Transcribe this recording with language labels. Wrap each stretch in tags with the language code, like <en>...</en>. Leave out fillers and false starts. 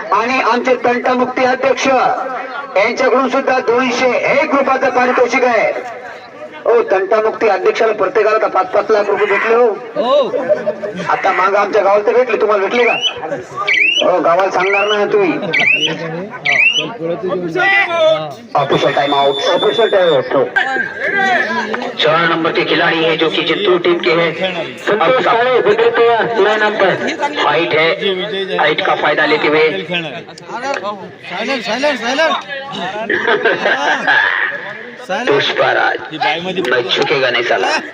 <mr>आणि आमचे तंटामुक्ती अध्यक्ष यांच्याकडून सुद्धा 201 रुपयाचं पारितोषिक आहे. हो, तंटामुक्ती अध्यक्षाला प्रत्येकाला 5-5 लाख रुपये भेटले. हो, आता माग आमच्या गावाला तर भेटले. तुम्हाला भेटले का? हो, गावाला सांगणार ना तुम्ही.</mr> <hi>Official time out, official time out. 4 number के खिलाड़ी है जो कि चित्तूर टीम के हैं. संतोष काळे विकेट लाइन अंपर. हाइट है, हाइट का फायदा लेते हुए पुष्पराज मैं झुकेगा नहीं साला.</hi>